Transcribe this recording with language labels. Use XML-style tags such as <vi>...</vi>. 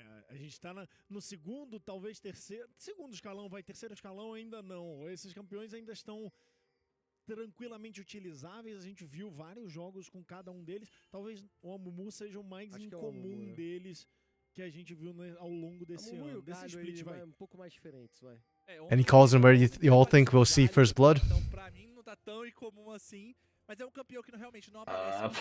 <pt>A gente tá no segundo, talvez terceiro escalão, terceiro escalão ainda não. Esses campeões ainda estão tranquilamente utilizáveis. A gente viu vários jogos com cada um deles. Talvez o Amumu seja o mais incomum deles que a gente viu ao longo desse ano. Desse split, vai. Um pouco mais diferentes, vai.</pt> <en>Any calls on where you all think we'll see first blood?</en> <pt>Então, pra mim, não tá tão incomum assim. Mas é um campeão que realmente não aparece.</pt>